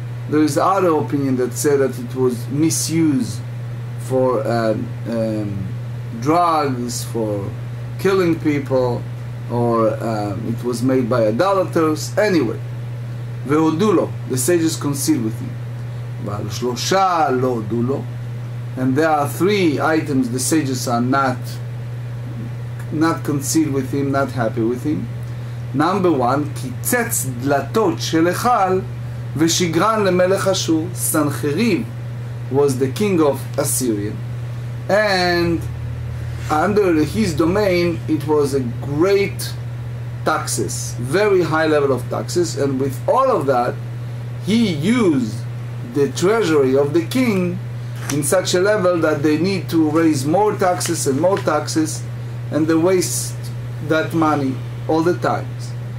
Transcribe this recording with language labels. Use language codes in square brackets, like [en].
[en] There is other opinion that said that it was misused for drugs, for killing people, or it was made by idolaters. Anyway, Vehodulo, the sages concede with him. [he] Shlosha lo dulo, [en] and there are three items the sages are not concede with him, not happy with him. Number one, [he] קיצץ דלתות של היכל ושיגרן למלך אשור. [en] Sanherib was the king of Assyria, and under his domain it was a great taxes, very high level of taxes, and with all of that he used the treasury of the king in such a level that they need to raise more taxes and more taxes, and they waste that money all the times.